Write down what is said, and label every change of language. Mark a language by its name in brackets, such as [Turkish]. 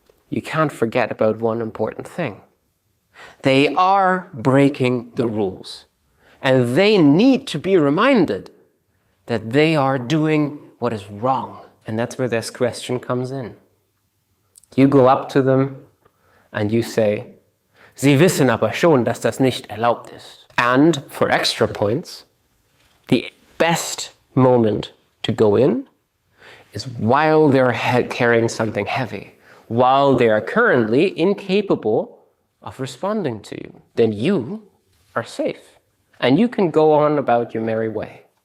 [English] you can't forget about one important thing. They are breaking the rules, and they need to be reminded that they are doing what is wrong. And that's where this question comes in. You go up to them and you say, [German] Sie wissen aber schon, dass das nicht erlaubt ist. [English] And for extra points, the best moment to go in is while they're carrying something heavy, while they are currently incapable of responding to you. Then you are safe, and you can go on about your merry way.